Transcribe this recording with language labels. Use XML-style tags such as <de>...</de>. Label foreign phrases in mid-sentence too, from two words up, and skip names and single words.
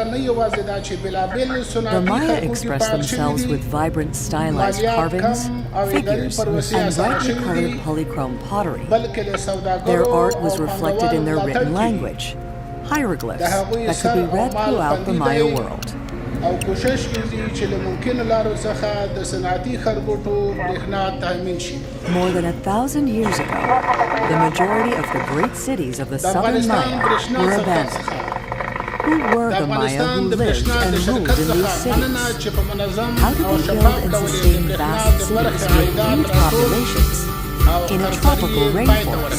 <en>The Maya express themselves with vibrant stylized carvings, figures, and brightly colored polychrome pottery. Their art was reflected in their written language, hieroglyphs that could be read throughout the Maya world.</en> <ps>او کوشش کیږي چې له ممکنه لارو څخه د صنعتي خربوټو برېښنا تامین شي.</ps> <en>More than 1,000 years ago, the majority of the great cities of the southern Maya were abandoned. Who were the Maya who lived and ruled in these cities? How did they build and sustain vast cities with huge populations in a tropical rainforest?</en>